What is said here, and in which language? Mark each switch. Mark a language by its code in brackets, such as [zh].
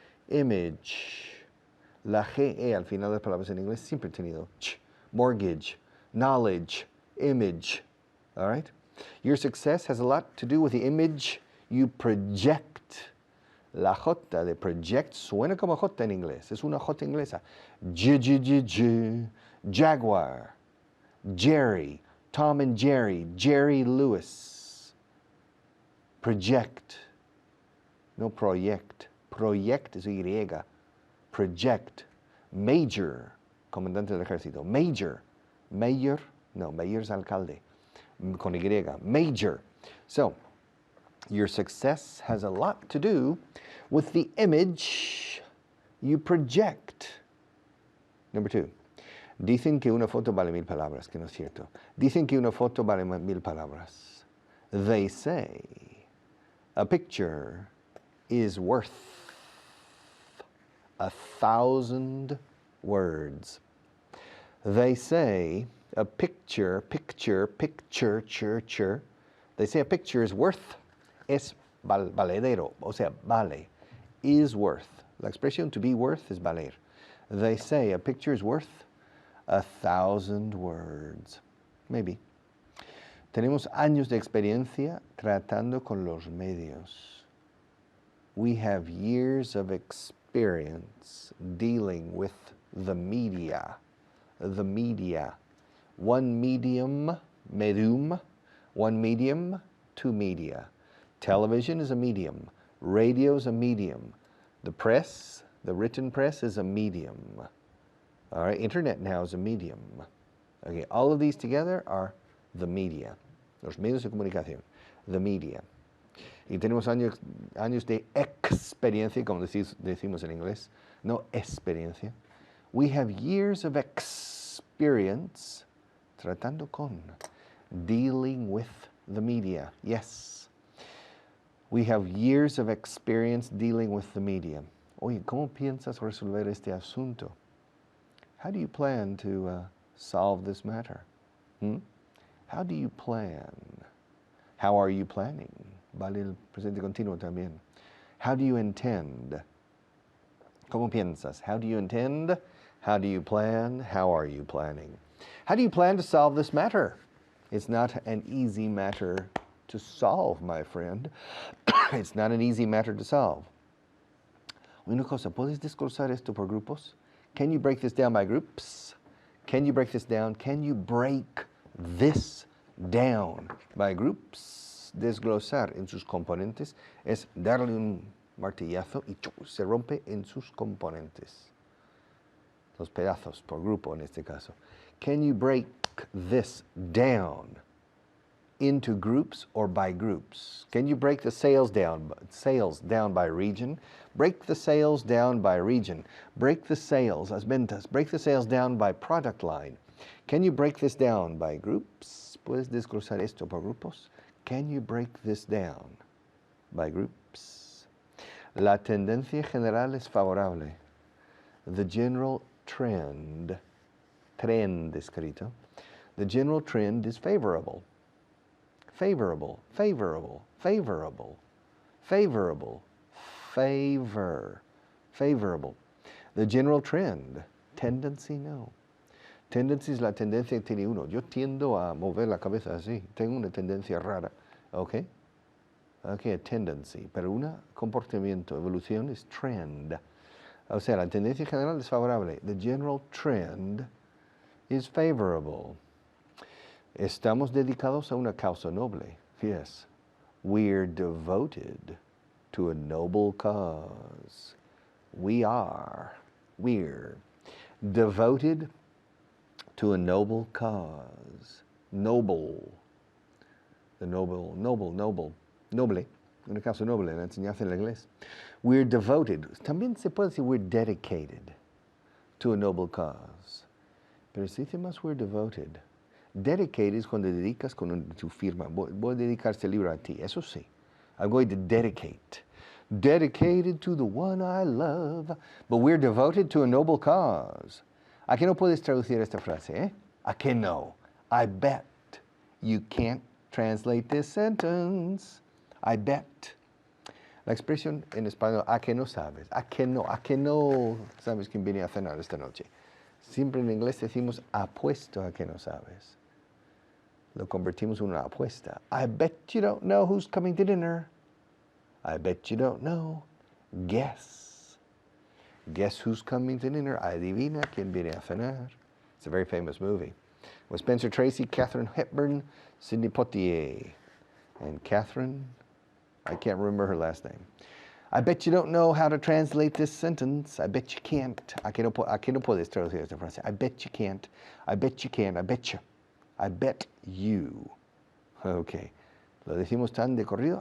[es] Image, la GE al final de las palabras en inglés siempre he tenido ch. [en] Mortgage, knowledge, image, all right? Your success has a lot to do with the image you project. [es] La J de project suena como J en inglés, es una J inglesa. [en] Jaguar, Jerry, Tom and Jerry, Jerry Lewis. Project, no proyect. Proyect es Y. Project. [es] Major, comandante del ejército. Major. Mayor, no, mayor es alcalde. Con Y. Major. [en] So, your success has a lot to do with the image you project. Number 2. [es] Dicen que una foto vale 1000 palabras, que no es cierto. Dicen que una foto vale 1000 palabras. [en] They say a picture is worth 1,000 words. They say a picture, they say a picture is worth, [es] es valedero, o sea, vale, [en] is worth. [es] La expresión to be worth es valer. [en] They say a picture is worth 1,000 words. Maybe. [es] Tenemos años de experiencia tratando con los medios. [en] We have years of experience dealing with the media. The media. One medium, medium. One medium, two media. Television is a medium. Radio is a medium. The press, the written press is a medium. All right, internet now is a medium. Okay, all of these together are the media, [es] los medios de comunicación, [en] the media. [es] Y tenemos años de experiencia, como decimos en inglés, no experiencia. [en] We have years of experience [es] tratando con, [en] dealing with the media. Yes. We have years of experience dealing with the media. [es] Oye, ¿cómo piensas resolver este asunto? [en] How do you plan to solve this matter? How do you plan? How are you planning? [es] Vale el presente continuo también. [en] How do you intend? [es] ¿Cómo piensas? [en] How do you intend? How do you plan? How are you planning? How do you plan to solve this matter? It's not an easy matter to solve, my friend. It's not an easy matter to solve. [es] Una cosa, ¿puedes desglosar esto por grupos? [en] Can you break this down by groups? Can you break this down? Can you break this down by groups? [es] Desglosar en sus componentes es darle un martillazo y se rompe en sus componentes. Los pedazos por grupo en este caso. [en] Can you break this down into groups or by groups? Can you break the sales down by region? Break the sales down by region. Break the sales, [es] las ventas. [en] Break the sales down by product line. Can you break this down by groups? [es] ¿Puedes desglosar esto por grupos? [en] Can you break this down by groups? [es] La tendencia general es favorable. [en] The general trend [es] escrito. [en] The general trend is favorable. Favorable, favorable, favorable, favorable, favorable. The general trend, tendency, no. [es] Tendency es la tendencia que tiene uno. Yo tiendo a mover la cabeza así. Tengo una tendencia rara. ¿Ok? Ok, a tendency. Pero un comportamiento, evolución es trend. O sea, la tendencia general es favorable. [en] The general trend is favorable. [es] Estamos dedicados a una causa noble. [en] Yes. We're devoted to a noble cause. We're devoted to a noble cause. Noble. The noble, noble. [es] Una causa noble, la enseñanza en inglés. [en] We're devoted. [es] También se puede decir [en] we're dedicated to a noble cause. [es] Pero se dice más [en] we're devoted. [es] Dedicated es cuando dedicas con tu firma. Voy a dedicar este libro a ti. Eso sí. [en] I'm going to dedicate. Dedicated to the one I love. But we're devoted to a noble cause. [es] ¿A qué no puedes traducir esta frase? ¿A qué no? [en] I bet you can't translate this sentence. I bet. [es] La expresión en español, ¿a qué no sabes? ¿A qué no sabes quién viene a cenar esta noche? Siempre en inglés decimos apuesto a que no sabes. Lo convertimos en una apuesta. [en] I bet you don't know who's coming to dinner. I bet you don't know. Guess. Guess who's coming to dinner. [es] Adivina quién viene a cenar. [en] It's a very famous movie. With Spencer Tracy, Katharine Hepburn, Sidney Poitier. And Katharine, I can't remember her last name. I bet you don't know how to translate this sentence. I bet you can't. [es] ¿A qué no puedes traducir esta frase? [en] I bet you can't. I bet you can. I bet you. I bet you. Okay. [es] Lo decimos tan de corrido.